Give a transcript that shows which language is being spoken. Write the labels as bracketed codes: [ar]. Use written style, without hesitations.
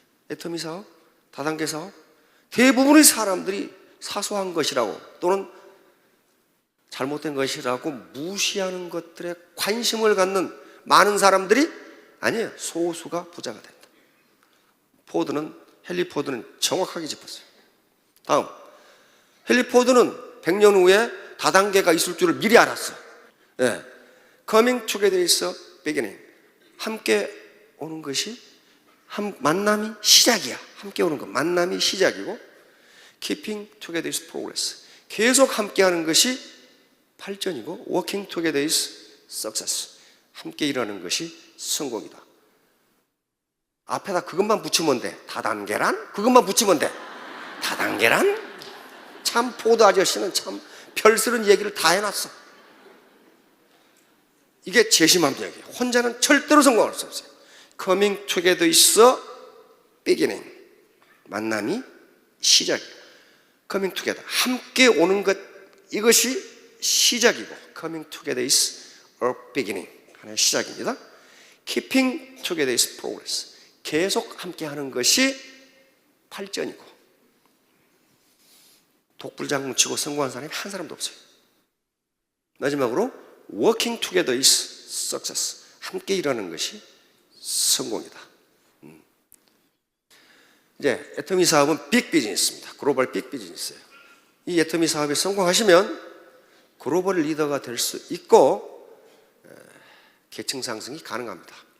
[ko] 애터미 사업, 다단계 사업. 대부분의 사람들이 사소한 것이라고 또는 잘못된 것이라고 무시하는 것들에 관심을 갖는 많은 사람들이 아니에요. 소수가 부자가 된다. 헨리 포드는 정확하게 짚었어요. 다음, 헨리 포드는 100년 후에 다단계가 있을 줄을 미리 알았어. [en] Coming together is a beginning. [ko] 함께 오는 것이 만남이 시작이야. 함께 오는 것, 만남이 시작이고 [en] Keeping together is progress. [ko] 계속 함께하는 것이 발전이고 [en] Working together is success. [ko] 함께 일하는 것이 성공이다. 앞에다 그것만 붙이면 돼. 다단계란? 그것만 붙이면 돼. 다단계란? 참 포드 아저씨는 참 별스런 얘기를 다 해놨어. 이게 재심함 얘기예요. 혼자는 절대로 성공할 수 없어요. [en] Coming together is a beginning. [ko] 만남이 시작이에요. [en] Coming together. [ko] 함께 오는 것, 이것이 시작이고 [en] Coming together is a beginning. [ko] 하나의 시작입니다. [en] Keeping together is progress. [ko] 계속 함께하는 것이 발전이고 독불장군 치고 성공한 사람이 한 사람도 없어요. 마지막으로 [en] Working together is success. [ko] 함께 일하는 것이 성공이다. 이제 애터미 사업은 빅 비즈니스입니다. 글로벌 빅 비즈니스예요. 이 애터미 사업에 성공하시면 글로벌 리더가 될 수 있고 계층 상승이 가능합니다.